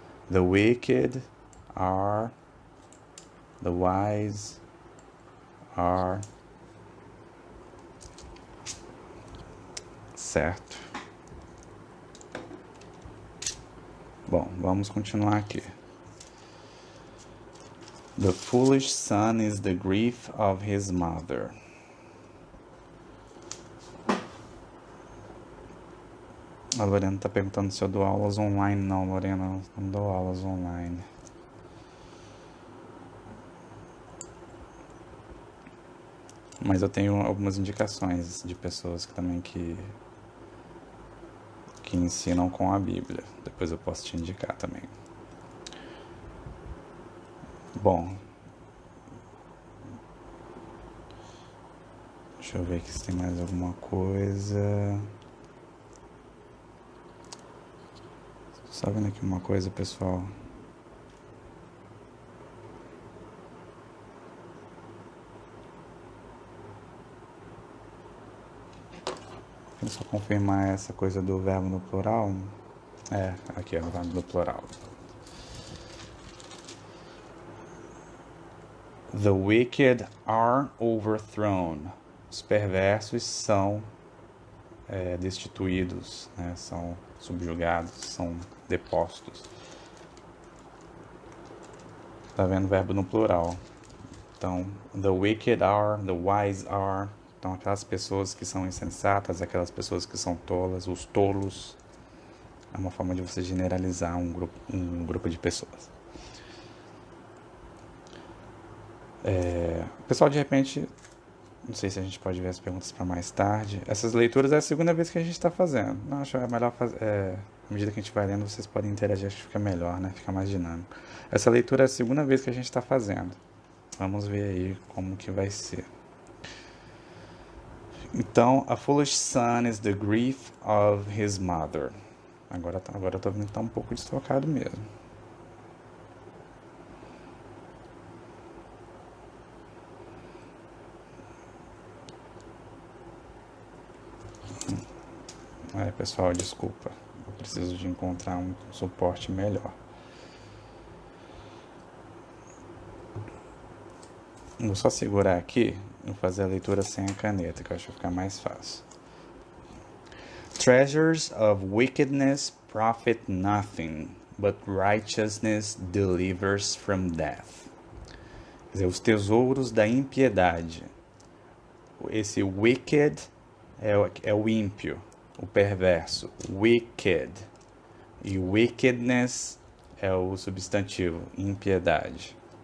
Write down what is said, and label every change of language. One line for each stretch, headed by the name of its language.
English: The wicked are, the wise are, certo?
Portuguese: Bom, vamos continuar aqui.
English: The foolish son is the grief of his mother.
Portuguese: A Lorena está perguntando se eu dou aulas online. Não, Lorena, não dou aulas online. Mas eu tenho algumas indicações de pessoas que também que ensinam com a Bíblia. Depois eu posso te indicar também. Bom, deixa eu ver aqui se tem mais alguma coisa. Só vendo aqui uma coisa, pessoal. Vou só confirmar essa coisa do verbo no plural. Aqui é o verbo no plural.
English: The wicked are overthrown.
Portuguese: Os perversos são destituídos, né? São subjugados, são depostos. Tá vendo o verbo no plural. Então,
English: the wicked are, the wise are.
Portuguese: Então, aquelas pessoas que são insensatas, aquelas pessoas que são tolas, os tolos. É uma forma de você generalizar um grupo de pessoas. Pessoal, de repente, não sei se a gente pode ver as perguntas para mais tarde. Essas leituras é a segunda vez que a gente está fazendo. Não, acho que é melhor fazer. À medida que a gente vai lendo, vocês podem interagir, acho que fica melhor, né? Fica mais dinâmico. Essa leitura é a segunda vez que a gente está fazendo. Vamos ver aí como que vai ser.
English: Então, a foolish son is the grief of his mother.
Portuguese: Agora eu tô vendo que tá um pouco deslocado mesmo. Pessoal, desculpa. Eu preciso de encontrar um suporte melhor. Vou só segurar aqui e fazer a leitura sem a caneta, que eu acho que vai ficar mais fácil.
English: Treasures of wickedness profit nothing, but righteousness delivers from death.
Portuguese: Quer dizer, os tesouros da impiedade. Esse wicked é o ímpio, o perverso. Wicked. E wickedness é o substantivo, impiedade.